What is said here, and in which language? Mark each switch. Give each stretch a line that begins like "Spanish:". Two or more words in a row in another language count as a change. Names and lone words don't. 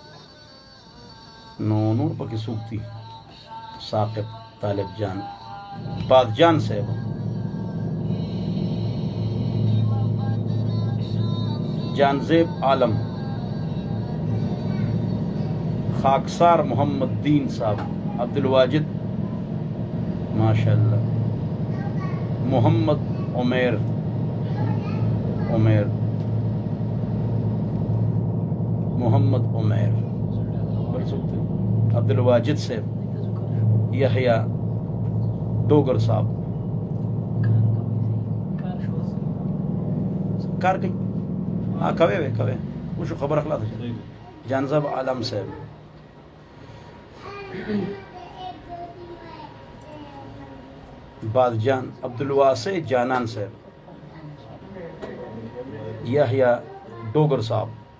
Pashto: نور پکې سوکتی ثاقب طالب جان باد جان صاحب جانزیب عالم خاکسار محمد دین صاحب عبدالواجد ماشاءاللہ محمد عمیر محمد عمیر عبدالواجد صاحب یحییٰ ڈوگر صاحب کار کوي کوي وشو خبر اخلاص جانزب عالم صاحب بادجان عبدالواسع جانان صاحب یحییٰ ڈوگر صاحب